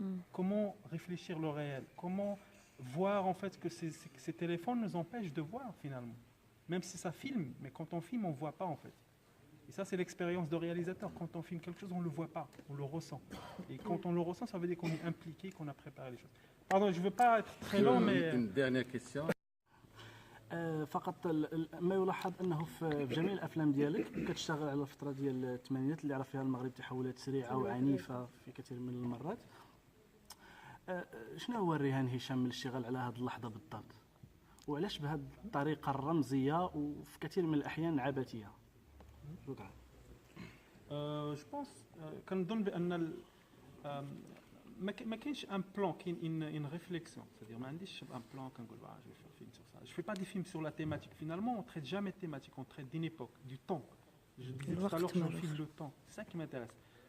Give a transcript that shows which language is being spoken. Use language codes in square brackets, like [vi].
[fr] Comment réfléchir le réel? Comment voir en fait que ces téléphones nous empêchent de voir finalement? Même si ça filme, mais quand on filme, on ne voit pas en fait. Et ça, c'est l'expérience de réalisateur. Quand on filme quelque chose, on ne le voit pas, on le ressent. Et quand on le ressent, ça veut dire qu'on est impliqué, qu'on a préparé les choses. Pardon, je ne veux pas être très long, mais... Une dernière question. [ar] فقط ما يلاحظ انه في جميع الافلام ديالك كتشتغل على الفتره ديال الثمانينات اللي عرف فيها المغرب تحولات سريعه وعنيفه في كثير من المرات. شنو هو الرهان هشام من الاشتغال على هذه اللحظه بالضبط؟ وعلاش بهذه الطريقه الرمزيه وفي كثير من الاحيان عبثيه؟ شكرا. جو بونس كنظن بان ما كاينش ان بلان، كاين ان ريفليكسيون، c'est-à-dire ما عنديش ان بلان كنقول [fr] je vais faire un film sur ça. Je fais pas des films sur la thématique. Finalement, on traite jamais de thématique, on traite d'une époque, du temps. Je disais tout à l'heure que je filme le temps. C'est ça qui m'intéresse.